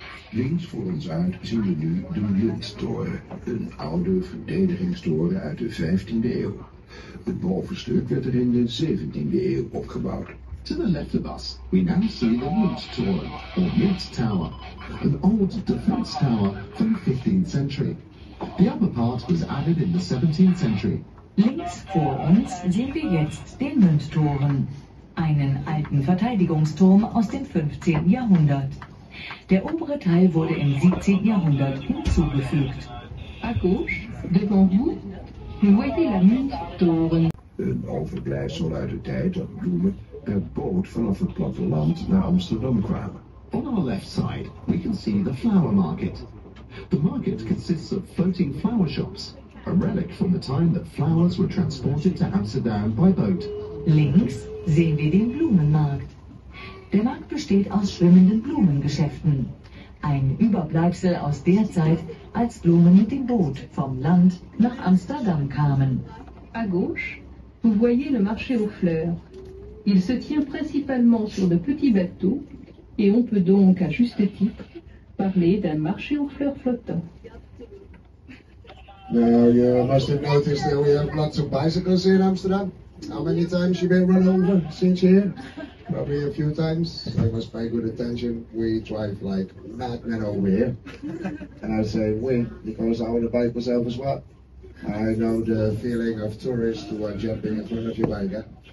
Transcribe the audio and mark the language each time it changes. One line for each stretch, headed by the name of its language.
Dutch: Links voor ons uit zien we nu de Munttoren, een oude verdedigingstoren uit de 15e eeuw. Het bovenstuk werd er in de 17e eeuw opgebouwd.
English: To the left of us, we now see the Munttoren, or Mint Tower, an old defense tower from the 15th century. The upper part was added in the 17th century.
German: Links vor uns sehen wir jetzt den Münztoren, einen alten Verteidigungsturm aus dem 15. Jahrhundert. Der obere Teil wurde im 17. Jahrhundert hinzugefügt.
French: À gauche, devant vous, vous voyez la Munttoren.
Dutch: Een overblijfsel uit de tijd dat bloemen per boot vanaf het platteland naar Amsterdam kwamen.
English: On our left side, we can see the flower market. The market consists of floating flower shops, a relic from the time that flowers were transported to Amsterdam by boat.
German: Links sehen wir den Blumenmarkt. Der Markt besteht aus schwimmenden Blumengeschäften. Ein Überbleibsel aus der Zeit, als Blumen mit dem Boot vom Land nach Amsterdam kamen.
French: À gauche, vous voyez le marché aux fleurs. Il se tient principalement sur de petits bateaux et on peut donc, à juste titre, parler d'un marché aux fleurs flottant.
English: Now, you must have noticed that we have lots of bicycles here in Amsterdam. How many times you been run over since you're here? Probably a few times. So you must pay good attention. We drive like madmen over here. And I say we, because I own a bike myself as well. I know the feeling of tourists who are jumping in front of your bike.